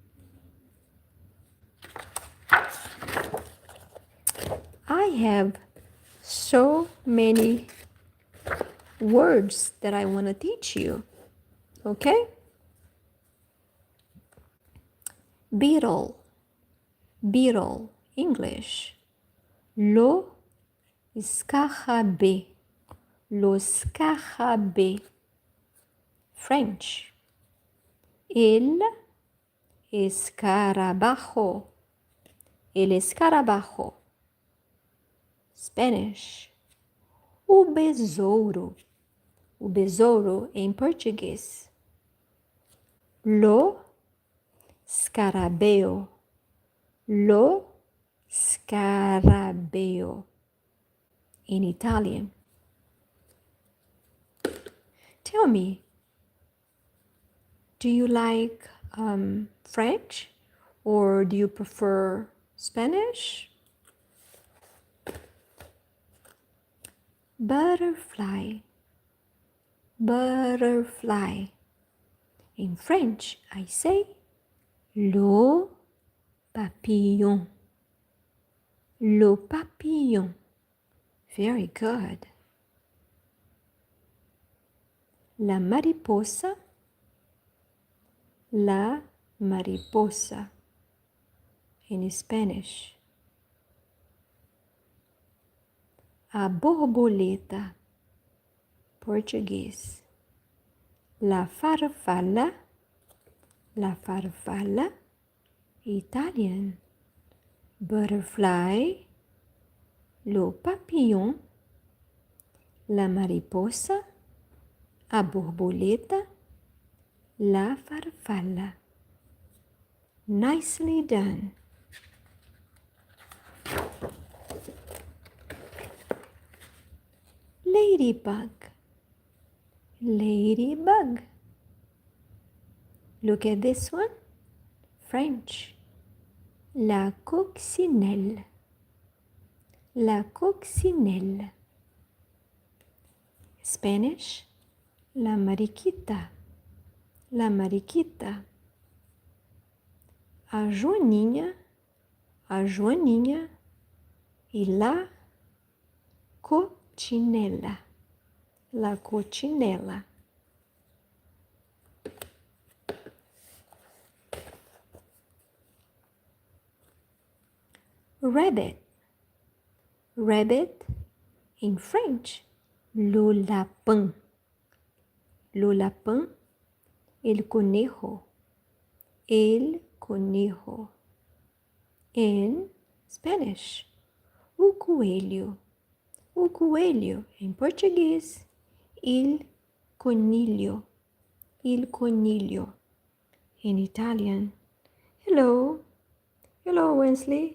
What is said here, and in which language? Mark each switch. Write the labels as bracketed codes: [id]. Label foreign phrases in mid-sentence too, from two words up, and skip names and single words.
[en] I have so many words that I want to teach you, okay? Beetle, beetle, English. [fr] Lo scarabée, lo scarabée. [en] French. [es] El escarabajo, el escarabajo. [en] Spanish. [pt] O besouro em português. [it] Lo scarabeo, lo scarabeo [en] in Italian. Tell me, do you like French or do you prefer Spanish? Butterfly, butterfly. In French, I say [fr] le papillon, le papillon. [en] Very good. [es] La mariposa, la mariposa [en] in Spanish. [pt] A borboleta, Português. [it] La farfalla, Italian. [fr] Butterfly, le papillon, [es] la mariposa, [pt] a borboleta, [it] la farfalla. [en] Nicely done. Ladybug, ladybug. Look at this one. French. [fr] La coccinelle, la coccinelle. [en] Spanish, [es] la mariquita. La mariquita. [pt] A Joaninha e [it] la coccinella. La coccinella. [en] Rabbit. Rabbit in French. [fr] Le lapin. Le lapin. [es] El conejo. El conejo. [en] In Spanish. [pt] O coelho. O coelho. Em português. [it] Il coniglio. Il coniglio. [en] In Italian. Hello. Hello, Wensley.